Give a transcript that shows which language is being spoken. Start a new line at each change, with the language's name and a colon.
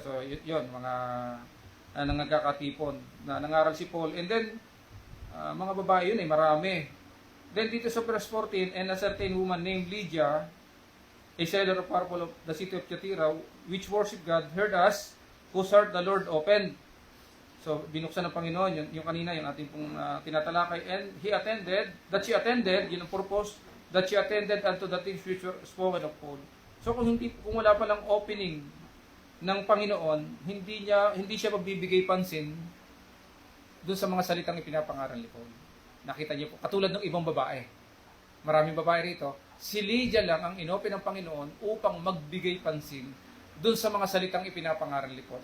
Filipino: So, yun, mga nangagkakatipon na nangaral si Paul. And then, mga babae yun marami.
English: Then, dito sa verse 14, and a certain woman named Lydia, a seller of purple of the city of Thyatira, which worship God, heard us, whose heart the Lord opened.
Filipino: So, binuksan ng Panginoon, yung kanina, yung ating pong tinatalakay.
English: And she attended,
Filipino: yun ang purpose,
English: that she attended unto the things which were spoken of Paul.
Filipino: So kung wala pa lang opening ng Panginoon, hindi siya magbibigay pansin doon sa mga salitang ipinapangaral ni Paul. Nakita niyo po, katulad ng ibang babae. Maraming babae rito. Si Lydia lang ang inopen ng Panginoon upang magbigay pansin doon sa mga salitang ipinapangaral ni Paul.